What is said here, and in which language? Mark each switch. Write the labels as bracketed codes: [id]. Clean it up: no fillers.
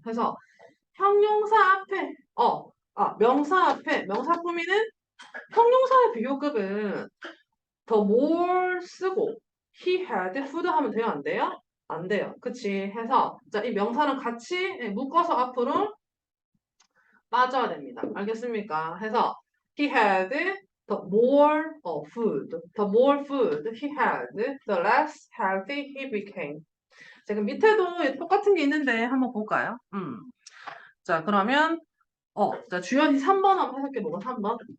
[ko] 그래서 형용사 앞에 명사 앞에 명사 꾸미는 형용사의 비교급은 더 more 쓰고 [en] he had food [ko] 하면 돼요? 안 돼요? 안 돼요. 그치? 해서 자, 이 명사는 같이 묶어서 앞으로 빠져야 됩니다. 알겠습니까? 해서 [en] he had the more food. The more food he had, the less healthy he became. [ko] 자, 그럼 밑에도 똑같은 게 있는데 한번 볼까요? 자, 그러면 자, 주연이 3번 한번 해석해 보고 3번.